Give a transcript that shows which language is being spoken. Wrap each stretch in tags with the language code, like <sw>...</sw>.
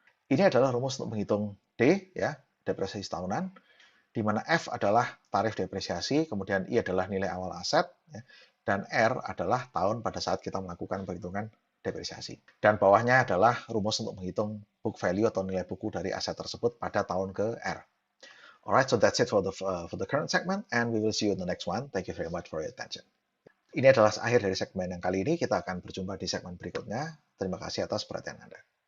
<id>Ini adalah rumus untuk menghitung D, ya, depresiasi tahunan, di mana F adalah tarif depresiasi, kemudian I adalah nilai awal aset, ya, dan R adalah tahun pada saat kita melakukan perhitungan depresiasi. Dan bawahnya adalah rumus untuk menghitung book value atau nilai buku dari aset tersebut pada tahun ke R.</id> <en>Alright, so that's it for the current segment, and we will see you in the next one. Thank you very much for your attention.</en> <id>Ini adalah akhir dari segmen yang kali ini. Kita akan berjumpa di segmen berikutnya. Terima kasih atas perhatian Anda.</id>